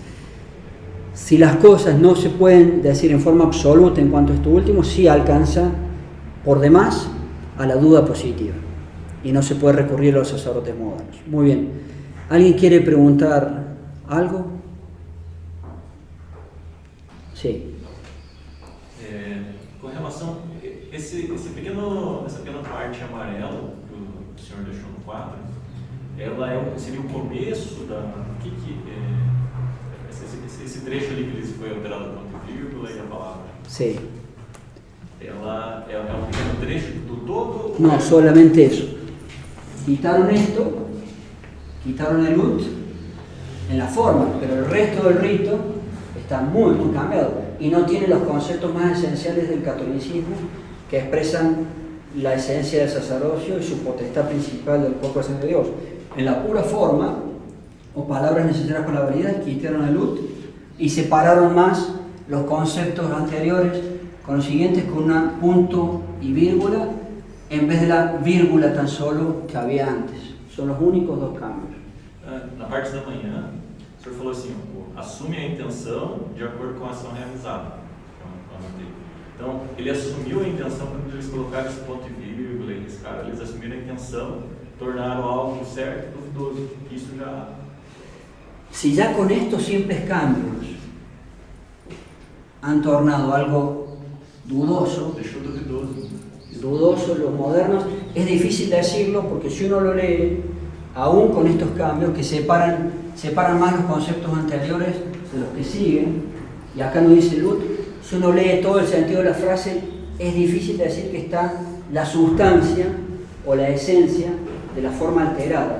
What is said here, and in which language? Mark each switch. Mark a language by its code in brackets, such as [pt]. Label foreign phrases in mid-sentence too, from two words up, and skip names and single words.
[es] Si las cosas no se pueden decir en forma absoluta en cuanto a esto último, sí alcanza por demás a la duda positiva y no se puede recurrir a los sacerdotes modernos. Muy bien. ¿Alguien quiere preguntar algo? Sí. [pt] Com relação essa pequena parte amarela que o senhor deixou no quadro, ela seria o começo da esse trecho ali que eles foi alterado ponto e vírgula e a palavra. [es] Sí. [pt] Ela é um pequeno trecho do todo. [es] No, solamente eso. Quitaron esto, quitaron el ut en la forma, pero el resto del rito está muy cambiado y no tiene los conceptos más esenciales del catolicismo que expresan la esencia del sacerdocio y su potestad principal del cuerpo de Dios. En la pura forma o palabras necesarias para la validez, quitaron el ut y separaron más los conceptos anteriores con los siguientes, con un punto y vírgula en vez de la vírgula tan solo que había antes. Son los únicos dos cambios. [pt] Na parte da manhã, o senhor falou assim, assume a intenção de acordo com a ação realizada. Então, ele assumiu a intenção quando eles colocaram esse ponto e vírgula, eles assumiram a intenção, tornaram algo certo e duvidoso. Isso já... [es] Si ya con estos simples cambios han tornado algo dudoso, [pt] deixou duvidoso. [es] dudosos, los modernos. Es difícil decirlo porque si uno lo lee, aún con estos cambios que separan más los conceptos anteriores de los que siguen, y acá no dice Lut, si uno lee todo el sentido de la frase, es difícil decir que está la sustancia o la esencia de la forma alterada.